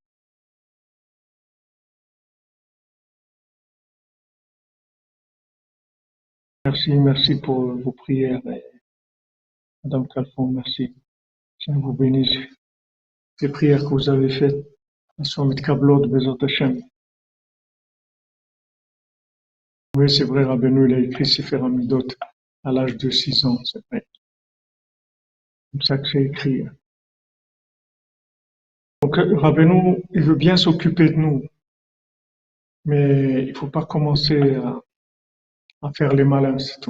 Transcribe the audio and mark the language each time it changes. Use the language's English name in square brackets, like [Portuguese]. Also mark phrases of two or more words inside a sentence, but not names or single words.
[French] Merci pour vos prières, Madame Calfon, merci. Dieu vous bénisse. Les prières que vous avez faites, elles sont [Hebrew] מתקבלות בזכות השם. [French] Oui, c'est vrai, Rabbeinu, il a écrit Sefer Hamidot à l'âge de 6 ans, c'est vrai. C'est comme ça que j'ai écrit. Donc, Rabbeinu, il veut bien s'occuper de nous, mais il faut pas commencer à faire les malins, c'est tout.